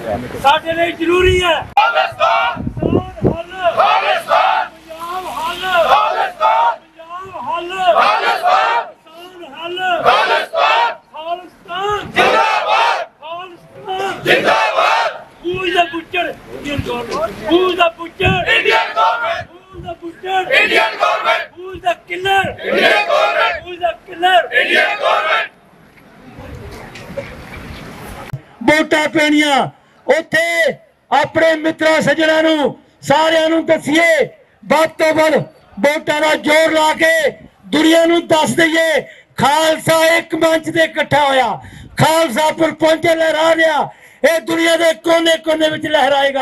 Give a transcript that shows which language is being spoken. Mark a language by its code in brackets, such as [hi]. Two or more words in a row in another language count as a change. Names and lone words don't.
[pa] ਸਾਡੇ ਲਈ ਜ਼ਰੂਰੀ ਹੈ ਖਾਲਿਸਤਾਨ ਖਾਲਿਸਤਾਨ ਪੰਜਾਬ ਹੱਲ, ਖਾਲਿਸਤਾਨ ਪੰਜਾਬ ਹੱਲ, ਖਾਲਿਸਤਾਨ ਕਿਸਾਨ ਹੱਲ, ਖਾਲਿਸਤਾਨ ਖਾਲਿਸਤਾਨ ਜ਼ਿੰਦਾਬਾਦ ਖਾਲਿਸਤਾਨ ਜ਼ਿੰਦਾਬਾਦ [en] Who is the butcher? Indian government. Who is the butcher? Indian government Who is the butcher? Indian government Who is the killer? Indian government Who is the killer? Indian government [pa] ਵੋਟਾਂ ਪੈਣੀਆਂ ਉੱਥੇ ਆਪਣੇ ਮਿੱਤਰਾਂ ਸੱਜਣਾਂ ਨੂੰ ਸਾਰਿਆਂ ਨੂੰ ਦੱਸੀਏ, ਵੱਧ ਤੋਂ ਵੱਧ ਵੋਟਾਂ ਦਾ ਜ਼ੋਰ ਲਾ ਕੇ ਦੁਨੀਆ ਨੂੰ ਦੱਸ ਦਈਏ ਖਾਲਸਾ ਇੱਕ ਮੰਚ ਤੇ ਇਕੱਠਾ ਹੋਇਆ, ਖਾਲਸਾ ਪਰਪੰਚ ਲਹਿਰਾ ਰਿਹਾ, ਇਹ ਦੁਨੀਆ ਦੇ ਕੋਨੇ-ਕੋਨੇ ਵਿੱਚ ਲਹਿਰਾਏਗਾ।